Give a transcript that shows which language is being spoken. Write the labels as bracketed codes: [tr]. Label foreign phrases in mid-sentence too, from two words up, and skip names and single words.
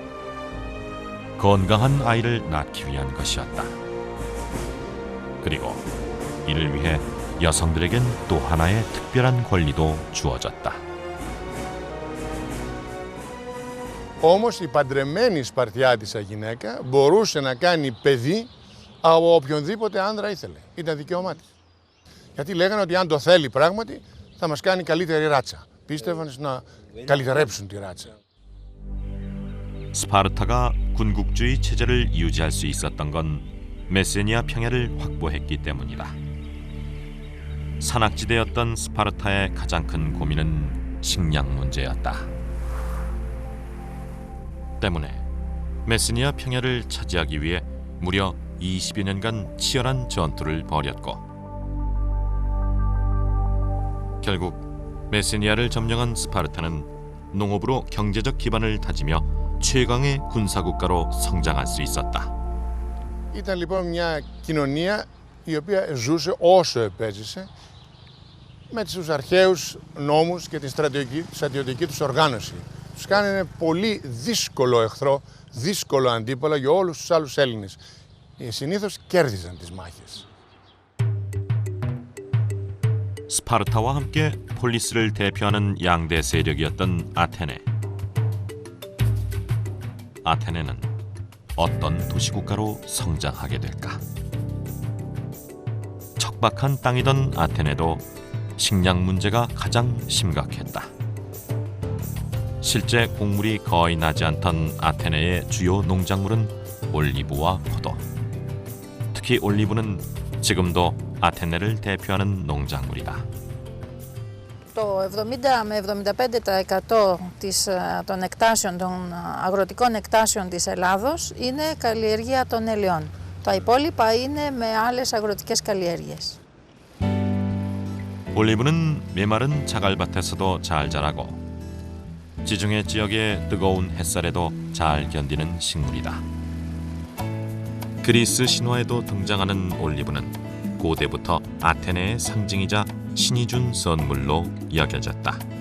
[ko] 건강한 아이를 낳기 위한 것이었다. 그리고 이를 위해 여성들에겐 또 하나의 특별한 권리도 주어졌다. [el] Όμως η παντρεμένη Σπαρτιάτισσα γυναίκα μπορούσε να κάνει παιδί από οποιονδήποτε άνδρα ήθελε. Ήταν δικαίωμά της. Γιατί λέγανε ότι αν το θέλει πράγματι θα μας κάνει καλύτερη ράτσα. Πίστευαν να καλυτερέψουν τη ράτσα. [ko] 스파르타가 군국주의 체제를 유지할 수 있었던 건 메세니아 평야를 확보했기 때문이다. 산악지대였던 스파르타의 가장 큰 고민은 식량 문제였다. 때문에 메시니아 평야를 차지하기 위해 무려 20여 년간 치열한 전투를 벌였고 결국 메시니아를 점령한 스파르타는 농업으로 경제적 기반을 다지며 최강의 군사국가로 성장할 수 있었다. [el] Ήταν λοιπόν μια κοινωνία η οποία ζούσε όσο επέζησε με τους αρχαίους νόμους και τη στρατιωτική τους οργάνωση. Τους κάνανε πολύ δύσκολο εχθρό, δύσκολο αντίπαλο για όλους τους άλλους Έλληνες. Συνήθως κέρδιζαν τις μάχες. [ko] 스파르타와 함께 폴리스를 대표하는 양대 세력이었던 아테네. 아테네는 어떤 도시국가로 성장하게 될까? 척박한 땅이던 아테네도 식량 문제가 가장 심각했다. 실제 곡물이 거의 나지 않던 아테네의 주요 농작물은 올리브와 포도. 특히 올리브는 지금도 아테네를 대표하는 농작물이다. [el] Το 70 με 75% των εκτάσεων, των αγροτικών εκτάσεων της Ελλάδος είναι καλλιεργία των ελαιών. Τα υπόλοιπα είναι με άλλες αγροτικές καλλιέργειες. [ko] 올리브는 메마른 자갈밭에서도 잘 자라고 지중해 지역의 뜨거운 햇살에도 잘 견디는 식물이다. 그리스 신화에도 등장하는 올리브는 고대부터 아테네의 상징이자 신이 준 선물로 여겨졌다.